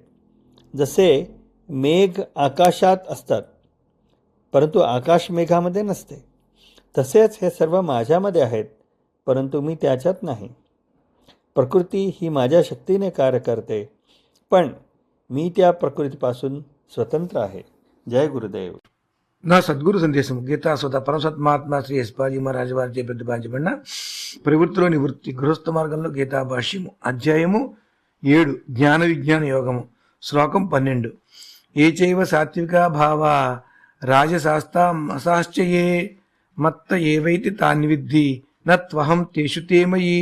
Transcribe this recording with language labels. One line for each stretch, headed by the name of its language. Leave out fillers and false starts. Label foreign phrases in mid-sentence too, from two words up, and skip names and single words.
Marathi: जसे मेघ आकाशात असतात, परंतु आकाश मेघामध्ये नसते, तसेच हे सर्व माझ्यामध्ये आहेत, परंतु मी त्याच्यात नाही. प्रकृती ही माझ्या शक्तीने कार्य करते, पण मी त्या प्रकृतीपासून स्वतंत्र आहे. जय गुरुदेव.
Telugu: నా సద్గురు సందేశం గీతా సుధ పరమసత్మాత్మ శ్రీ ఎస్పాజీ మహారాజు వారిచే ప్రతిపాదించబడిన ప్రవృత్తిలో నివృత్తి గృహస్థ మార్గంలో గీతా భాష్యము అధ్యాయము 7 జ్ఞాన విజ్ఞాన యోగము శ్లోకం 12.
Sanskrit: ఏ చైవ సాత్వికా భావా రాజశాస్తామసాశ్చయే మత్త ఏవైతి తాన్విద్ధి నత్వహం తేషు తేమయి.